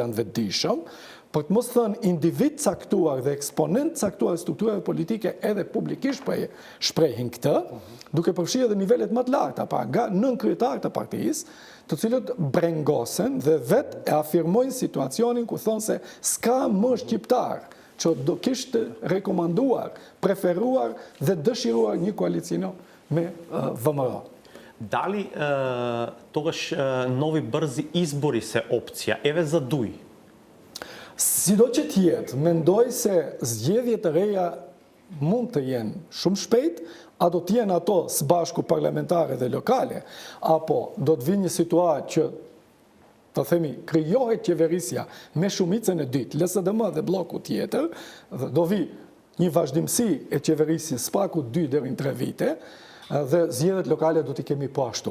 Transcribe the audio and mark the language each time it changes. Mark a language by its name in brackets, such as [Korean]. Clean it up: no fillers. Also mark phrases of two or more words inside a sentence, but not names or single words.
[Albanian] janë vetëdijshëm, për të mos thënë individ caktuar dhe eksponent caktuar strukturave politike edhe publikisht shprehin këtë, duke përfshirë edhe nivelet më të larta, pra nga nënkryetarët të partisë, të cilët brengosen dhe vetë e afirmojnë situacionin ku thonë se s'ka më shqiptar që do kishte rekomanduar, preferuar dhe dëshiruar një koalicion me VMRO. [Macedonian] Дали тогаш нови брзи избори се опција? Еве за Дуј. [Albanian] Sido që tjetë, mendoj se zgjedhjet e reja mund të jenë shumë shpejt, a do të jenë ato së bashku parlamentare dhe lokale, apo do të vinë një situatë që të themi, krijohet qeverisja me shumicën e dytë, LSDM dhe bloku tjetër, dhe do vi një vazhdimsi e qeverisjes spaku 2 deri në 3 vite, dhe zgjedhjet lokale do t'i kemi po ashtu.